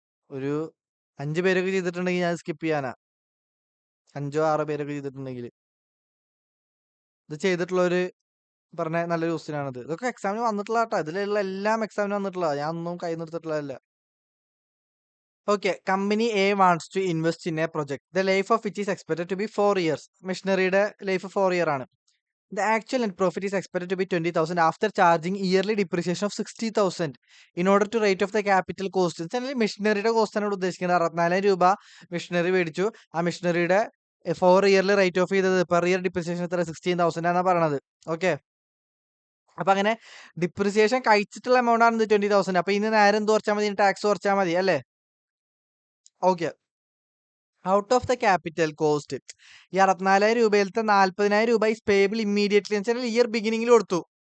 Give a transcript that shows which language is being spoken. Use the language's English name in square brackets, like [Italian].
[Malayalam] ഒരു 5 പേരൊക്കെ ചെയ്തിട്ടുണ്ടെങ്കിൽ ഞാൻ സ്കിപ്പ് ചെയ്യാനാ. 5 6 പേരൊക്കെ ചെയ്തിട്ടുണ്ടെങ്കിൽ ഇത് ചെയ്തിട്ടുള്ളവര് പറഞ്ഞ നല്ലൊരു ക്വസ്റ്റ്യൻ ആണിത്. ഇതൊക്കെ എക്സാമിന് വന്നിട്ടുള്ള കേട്ടോ. ഇതിലുള്ള എല്ലാം എക്സാമിന് വന്നിട്ടുള്ള. ഞാൻ ഒന്നും കൈ നിർത്തിയിട്ടുള്ളതല്ല. [English] Okay company A wants to invest in a project the life of which is expected to be 4 years. [Malayalam] മെഷീനറിയുടെ life 4 year ആണ്. [English] The actual net profit is expected to be 20,000 after charging yearly depreciation of 60,000 in order to write off the capital cost. [Malayalam] മെഷീനറിയുടെ cost ആണ് ഇവിടെ ഉദ്ദേശിക്കുന്നത്. 64,000 രൂപ machinery മേടിച്ചു. ആ മെഷീനറിയുടെ 4 ഇയറിൽ right of ചെയ്തത് per year depreciation എത്ര 16,000 ആണ് പറയണത്. ഓക്കെ അപ്പൊ അങ്ങനെ ഡിപ്രിസിയേഷൻ കഴിച്ചിട്ടുള്ള എമൗണ്ട് ആണ് 20,000. അപ്പൊ ഇനി നേരെ എന്ത് കുറച്ചാൽ മതി? ടാക്സ് കുറച്ചാൽ മതി അല്ലേ? [English] okay out of the capital cost [Malayalam] ഈ 64,000 രൂപയിലത്തെ 40,000 രൂപ [English] is payable immediately [Malayalam] എന്ന് വെച്ചാൽ ഇയർ ബിഗിനിങ്ങിൽ കൊടുത്തു.